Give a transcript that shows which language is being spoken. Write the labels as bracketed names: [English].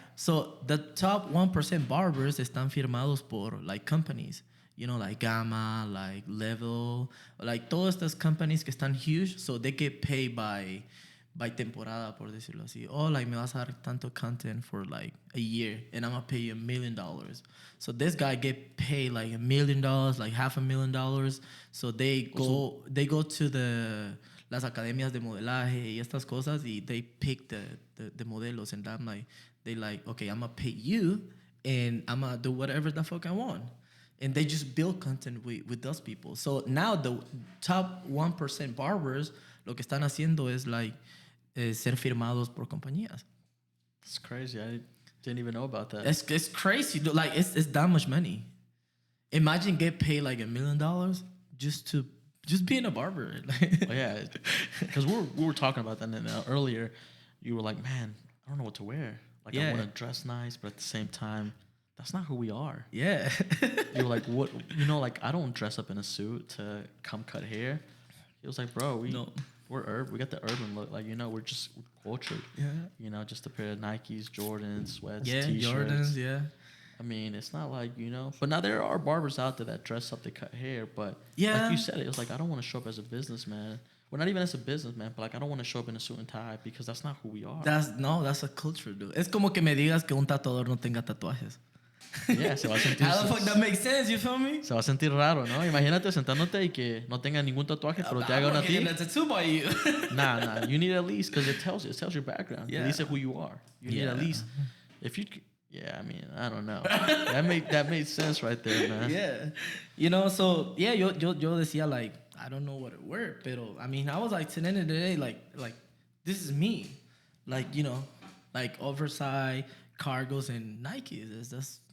[English] So the top 1% barbers [Spanish] están firmados por [English] like companies, like Gamma, like Level, like [Spanish] todas estas [English] companies [Spanish] que están [English] huge, so they get paid by [Spanish] temporada, por decirlo así. [English] Oh, like [Spanish] me vas a dar tanto [English] content for like a year and I'm gonna pay you $1 million. So this guy get paid like $1 million, like $500,000. So they go to [Spanish] las academias de modelaje y estas cosas y [English] they pick the modelos and I'm like, they like, okay, I'm gonna pay you and I'm gonna do whatever the fuck I want. And they just build content with those people. So now the top 1% barbers, lo que están haciendo es like ser firmados por compañías. It's crazy. I didn't even know about that. It's crazy. Like it's that much money. Imagine get paid like $1 million just being a barber. Oh, yeah, because we were talking about that earlier. You were like, man, I don't know what to wear. Like I want to dress nice, but at the same time, that's not who we are. Yeah. You were like, what? Like I don't dress up in a suit to come cut hair. He was like, bro, we're urban. We got the urban look. Like, we're cultured. Yeah. Just a pair of Nikes, Jordans, sweats, T-shirts. Jordans, yeah. I mean, it's not like, But now there are barbers out there that dress up to cut hair. But yeah, like you said, it was like, I don't want to show up as a businessman. Well, not even as a businessman, but like, I don't want to show up in a suit and tie because that's not who we are. That's a culture, dude. [Spanish] Es como que me digas que un tatuador no tenga tatuajes. Yeah, se va a sentir. [English] How the fuck that makes sense, you feel me? [Spanish] Se va a sentir raro, ¿no? Imagínate sentándote y que no tenga ningún tatuaje, pero te haga una ti. [English] Tattoo by you. Nah. You need at least, because it tells your background. Yeah. At least who you are. You need at least, if you. Yeah, I mean, I don't know. that made sense right there, man. Yeah, so yeah, [Spanish] yo decía [English] like I don't know what to wear, [Spanish] pero [English] I mean I was like, to the end of the day, like this is me, like like oversized cargos and Nikes.